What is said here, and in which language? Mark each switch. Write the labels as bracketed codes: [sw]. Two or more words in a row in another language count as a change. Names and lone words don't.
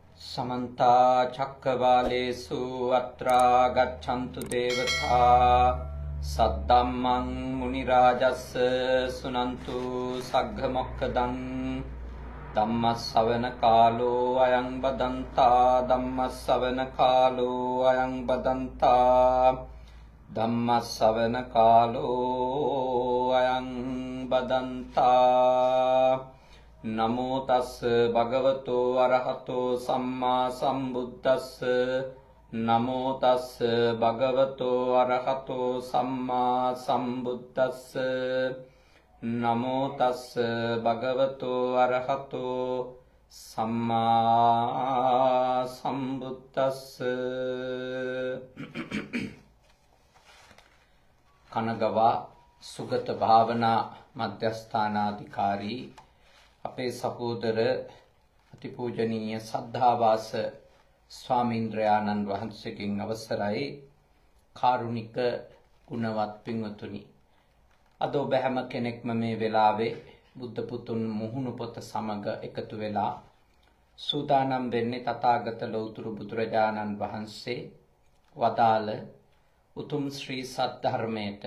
[pi] समन्ता चक्रवालेषु अत्रा गच्छन्तु देवता सद्धम्मं मुनिराजस्य सुनन्तु सग्गमोक्खदं धम्मश्रवण कालो अयं बदन्ता धम्मश्रवण कालो अयं बदन्ता धम्मश्रवण कालो अयं बदन्ता नमो तस् भगवतो अरहतो सम्मा सम्बुद्धस्स नमो तस् भगवतो अरहतो सम्मा सम्बुद्धस्स नमो तस् भगवतो अरहतो सम्मा सम्बुद्धस्स [si] කනගවා සුගත භාවනා මධ්‍යස්ථානාධිකාරී අපේ සහෝදර අතිපූජනීය ශ්‍රද්ධාවාස ස්වාමීන්ද්‍රයානන්ද वහන්සේගෙන් අවසරයි කාරුණික ගුණවත් පින්වතුනි අද ඔබ හැම කෙනෙක්ම මේ වෙලාවේ බුද්ධ පුතුන් මුහුණු පොත සමග එකතු වෙලා සූදානම් වෙන්නේ තථාගත ලෞතුරු බුදුරජාණන් වහන්සේ වදාළ උතුම් ශ්‍රී සද්ධර්මයට